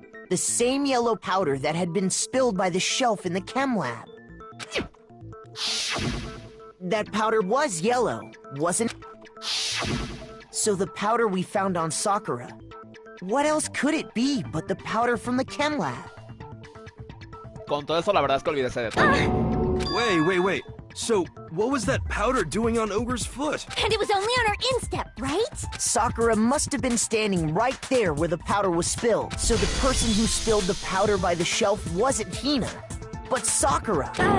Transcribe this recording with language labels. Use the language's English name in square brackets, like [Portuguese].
[English] The same yellow powder that had been spilled by the shelf in the chem lab. That powder was yellow, wasn't it? So the powder we found on Sakura, what else could it be but the powder from the chem lab? [Spanish] Con todo eso, la verdad es que olvidé ese detalle. [English] Wait. So, what was that powder doing on Ogre's foot? And it was only on her instep, right? Sakura must have been standing right there where the powder was spilled. So the person who spilled the powder by the shelf wasn't Hina, but Sakura.